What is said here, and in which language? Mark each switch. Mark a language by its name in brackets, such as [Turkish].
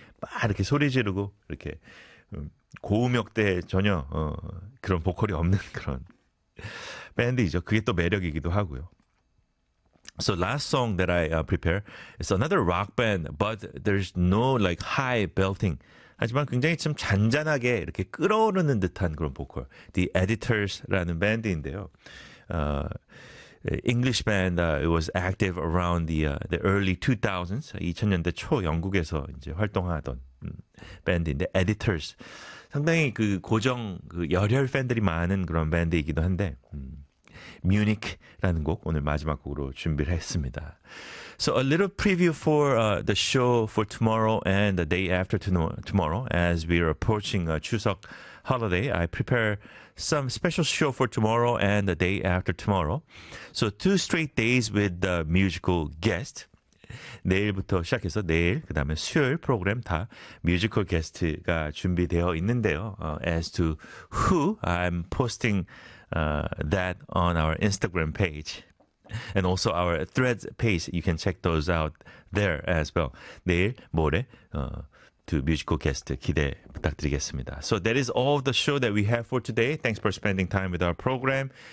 [Korean] 막 이렇게 소리 지르고 이렇게 고음역대에 전혀 그런 보컬이 없는 그런 밴드이죠. 그게 또 매력이기도 하고요. [English] So last song that I prepare is another rock band, but there's no like high belting. [Korean] 하지만 굉장히 좀 잔잔하게 이렇게 끓어오르는 듯한 그런 보컬. The Editors라는 밴드인데요. [English] English band, it was active around the early 2000s, [Korean] 2000년대 초 영국에서 이제 활동하던 밴드인데, [English] Editors. [Korean] 상당히 그 고정, 그 열혈 팬들이 많은 그런 밴드이기도 한데, Munich라는 곡 오늘 마지막 곡으로 준비를 했습니다. [English] So a little preview for the show for tomorrow and the day after tomorrow as we are approaching Chuseok holiday. I prepare some special show for tomorrow and the day after tomorrow. So two straight days with the musical guest. [Korean] 내일부터 시작해서 내일 그 다음에 수요일 프로그램 다 뮤지컬 게스트가 준비되어 있는데요. [English] As to who I'm posting that on our Instagram page and also our Threads page. You can check those out there as well. [Korean] 내일 모레 [English] to musical guest [Korean] 기대 부탁드리겠습니다. [English] So that is all the show that we have for today. Thanks for spending time with our program.